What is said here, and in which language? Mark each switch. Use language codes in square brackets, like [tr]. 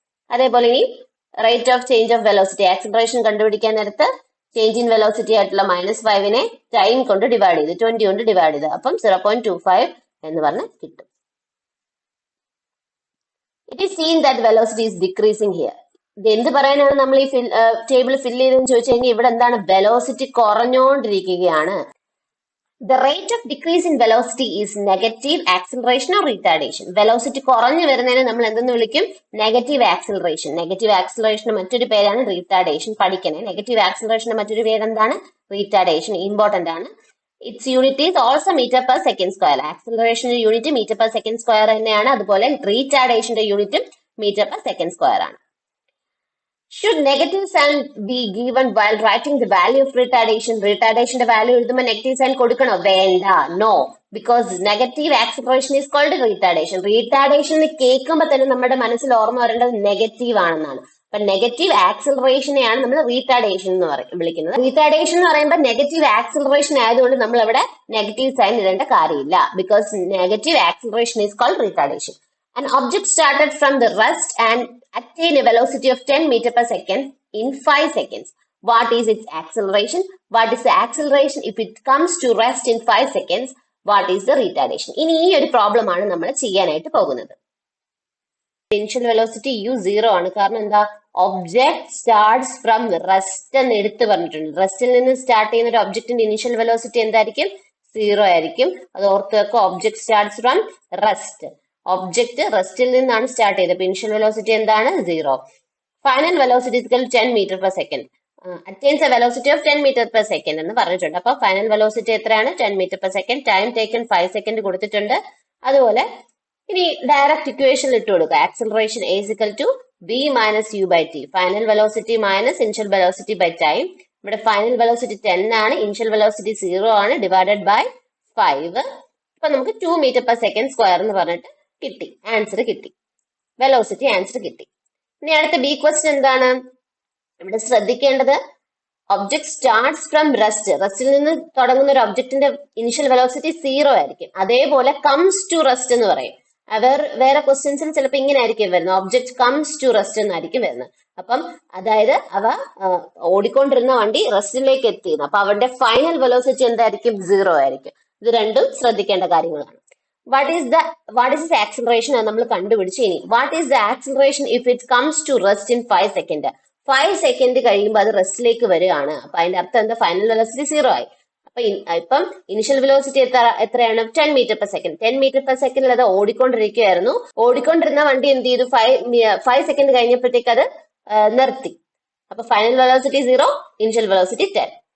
[ml] അതേപോലെ ഇനി rate of change of velocity, acceleration കണ്ടുപിടിക്കാൻ നേരത്ത് ചേഞ്ച് ഇൻ വെലോസിറ്റി ആയിട്ടുള്ള -5നെ ടൈം കൊണ്ട് ഡിവൈഡ് ചെയ്ത് 20 കൊണ്ട് ഡിവൈഡ് ചെയ്ത് അപ്പം 0.25 എന്ന് പറഞ്ഞ് കിട്ടും. [en] It is seen that velocity is decreasing here. [ml] ഇത് എന്ത് പറയാനാണ് നമ്മൾ ഈ ടേബിൾ ഫില്ല് ചെയ്തെന്ന് ചോദിച്ചു കഴിഞ്ഞാൽ ഇവിടെ എന്താണ്? Velocity കുറഞ്ഞുകൊണ്ടിരിക്കുകയാണ്. [en] The rate of decrease in velocity is negative acceleration or retardation. [ml] Velocity കുറഞ്ഞു വരുന്നതിന് നമ്മൾ എന്തെന്ന് വിളിക്കും? Negative acceleration. നെഗറ്റീവ് ആക്സിലറേഷന് മറ്റൊരു പേരാണ് റീറ്റാർഡേഷൻ. പഠിക്കണേ. നെഗറ്റീവ് ആക്സിലറേഷന്റെ മറ്റൊരു പേര് എന്താണ്? റീറ്റാർഡേഷൻ. ഇമ്പോർട്ടന്റ് ആണ്. [en] Its unit is also metre per second square. [ml] ആക്സിലറേഷന്റെ unit metre per second square തന്നെയാണ്. അതുപോലെ റീടാർഡേഷന്റെ യൂണിറ്റും മീറ്റർ പെർ സെക്കൻഡ് സ്ക്വയർ ആണ്. [en] Should negative sign be given while writing the value of retardation? [ml] Retardation value എഴുതുമ്പോൾ negative sign കൊടുക്കണോ? വേണ്ട. No. [en] Because negative acceleration is called retardation. [ml] റീടാർഡേഷൻ കേൾക്കുമ്പോൾ തന്നെ നമ്മുടെ മനസ്സിൽ ഓർമ്മ വരേണ്ടത് നെഗറ്റീവ് ആണെന്നാണ്. അപ്പൊ നെഗറ്റീവ് ആക്സിലറേഷനെയാണ് നമ്മൾ റീടാർഡേഷൻ എന്ന് വിളിക്കുന്നത്. റീടാർഡേഷൻ എന്ന് പറയുമ്പോൾ നെഗറ്റീവ് ആക്സിലറേഷൻ ആയതുകൊണ്ട് നമ്മൾ അവിടെ നെഗറ്റീവ് സൈൻ ഇടേണ്ട കാര്യമില്ല. [en] Because negative acceleration is called retardation. An object started from the rest and attained a velocity of 10 meter per second in 5 seconds. What is its acceleration? What is the acceleration if it comes to rest in 5 seconds? What is the retardation? [ml] ഇനി ഈ ഒരു problem ആണ് നമ്മൾ ചെയ്യാനായിട്ട് പോകുന്നത്. Initial velocity u0 ആണ്. കാരണം എന്താ? [en] object starts from rest [ml] എന്ന് എടുത്ത് പറഞ്ഞിട്ടുണ്ട്. റെസ്റ്റിൽ നിന്ന് സ്റ്റാർട്ട് ചെയ്യുന്ന ഒരു ഒബ്ജക്റ്റിന്റെ ഇനിഷ്യൽ വെലോസിറ്റി എന്തായിരിക്കും? 0 ആയിരിക്കും. അത് ഓർത്ത് വെക്കുക. [en] Object starts from rest. [ml] Object റെസ്റ്റിൽ നിന്നാണ് സ്റ്റാർട്ട് ചെയ്തത്. ഇനിഷ്യൽ വെലോസിറ്റി എന്താണ്? 0. Final velocity 10 metre per second. [en] attains a velocity of 10 metre per second [ml] എന്ന് പറഞ്ഞിട്ടുണ്ട്. അപ്പൊ ഫൈനൽ വെലോസിറ്റി എത്രയാണ്? 10 metre per second. Time taken 5 second കൊടുത്തിട്ടുണ്ട്. അതുപോലെ ഇനി ഡയറക്റ്റ് ഇക്വേഷൻ ഇട്ട് കൊടുക്കുക. [en] Acceleration v minus u by t. [ml] Final velocity minus initial velocity by time. ഇവിടെ ഫൈനൽ വെലോസിറ്റി 10 ആണ്, ഇനിഷ്യൽ വെലോസിറ്റി 0 ആണ്, ഡിവൈഡഡ് ബൈ 5. അപ്പൊ നമുക്ക് 2 മീറ്റർ പെർ സെക്കൻഡ് സ്ക്വയർ എന്ന് പറഞ്ഞിട്ട് കിട്ടി. ആൻസർ കിട്ടി. വെലോസിറ്റി ആൻസർ കിട്ടി. ഇനി അടുത്ത ബി ക്വസ്റ്റ്യൻ എന്താണ്? ഇവിടെ ശ്രദ്ധിക്കേണ്ടത് [en] Object starts from rest. [ml] റെസ്റ്റിൽ നിന്ന് തുടങ്ങുന്ന ഒരു ഒബ്ജക്റ്റിന്റെ ഇനിഷ്യൽ വെലോസിറ്റി 0 ആയിരിക്കും. അതേപോലെ [en] comes to rest [ml] എന്ന് പറയും. വേറെ ക്വസ്റ്റ്യൻസിൽ ചിലപ്പോൾ ഇങ്ങനെ ആയിരിക്കും വരുന്നത്. [en] object comes to rest [ml] എന്നായിരിക്കും വരുന്നത്. അപ്പം അതായത് അവ ഓടിക്കൊണ്ടിരുന്ന വണ്ടി റെസ്റ്റിലേക്ക് എത്തിയിരുന്നു. അപ്പൊ അവരുടെ ഫൈനൽ വെലോസിറ്റി എന്തായിരിക്കും? 0 ആയിരിക്കും. ഇത് രണ്ടും ശ്രദ്ധിക്കേണ്ട കാര്യങ്ങളാണ്. [en] What is the acceleration [ml] എന്ന് നമ്മൾ കണ്ടുപിടിച്ചു. [en] ഇനി what is the acceleration if it comes to rest in 5 second? [ml] 5 second കഴിയുമ്പോൾ അത് റെസ്റ്റിലേക്ക് വരികയാണ്. അപ്പൊ അതിന്റെ അർത്ഥം എന്താ? ഫൈനൽ വെലോസിറ്റി 0 ആയി. അപ്പൊ ഇപ്പം ഇനിഷ്യൽ വെലോസിറ്റി എത്രയാണ്? 10 metre per second. 10 metre per സെക്കൻഡിൽ അത് ഓടിക്കൊണ്ടിരിക്കുകയായിരുന്നു. ഓടിക്കൊണ്ടിരുന്ന വണ്ടി എന്ത് ചെയ്തു? 5 സെക്കൻഡ് കഴിഞ്ഞപ്പോഴത്തേക്ക് അത് നിർത്തി. അപ്പൊ ഫൈനൽ വെലോസിറ്റി 0, ഇനിഷ്യൽ വെലോസിറ്റി 10.